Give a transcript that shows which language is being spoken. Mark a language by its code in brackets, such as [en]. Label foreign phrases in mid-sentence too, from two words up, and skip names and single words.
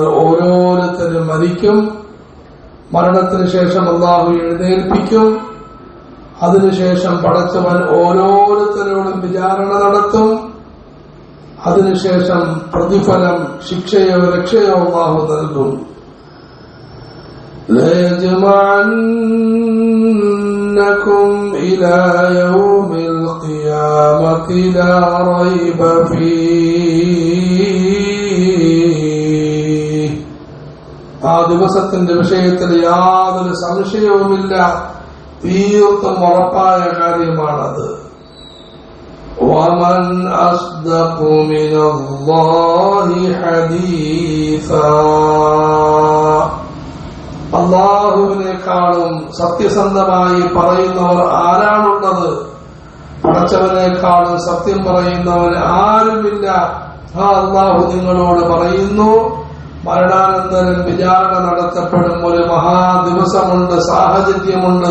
[ml] ഓരോരുത്തരും മരിക്കും. മരണത്തിന് ശേഷം അല്ലാഹു എഴുന്നേൽപ്പിക്കും. അതിനുശേഷം പടച്ചവൻ ഓരോരുത്തരോടും വിചാരണ നടത്തും. അതിനുശേഷം പ്രതിഫലം, ശിക്ഷയോ രക്ഷയോ അല്ലാഹു നൽകും. [ar] ليجمعنكم إلى يوم القيامة لا ريب فيه. [ml] ആ ദിവസത്തിന്റെ വിഷയത്തിൽ യാതൊരു സംശയവുമില്ല, തീർത്തും ഉറപ്പായ കാര്യമാണത്. [ar] ومن أصدق من الله حديثا. [ml] അല്ലാഹുവിനേക്കാളും സത്യസന്ധമായി പറയുന്നവർ ആരാണുള്ളത്? പടച്ചവനേക്കാളും സത്യം പറയുന്നവൻ ആരുമില്ല. ആ അല്ലാഹു നിങ്ങളോട് പറയുന്നു, മരണാനന്തരം വിചാരണ നടത്തപ്പെടും ഒരു മഹാദിവസമുണ്ട്, സാഹചര്യമുണ്ട്.